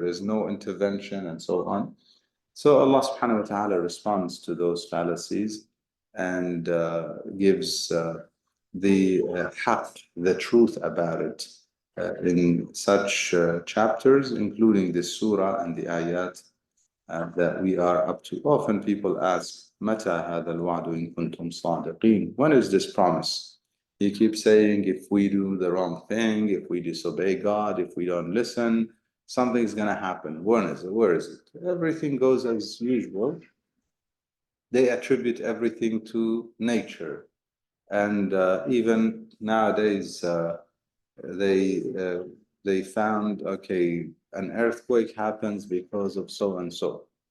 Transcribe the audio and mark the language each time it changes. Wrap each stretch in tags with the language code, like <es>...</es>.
<en>There's no intervention and so on. So Allah subhanahu wa ta'ala responds to those fallacies and gives the haqq, the truth about it, in such chapters, including this surah and the ayat that we are up to. Often people ask,</en> <ar>متى هذا الوعد إن كنتم صادقين?</ar> <en>When is this promise? He keeps saying, if we do the wrong thing, if we disobey God, if we don't listen, something's going to happen. When is it? Where is it? Everything goes as usual. They attribute everything to nature. And even nowadays, they found, okay, an earthquake happens because of so and so.</en>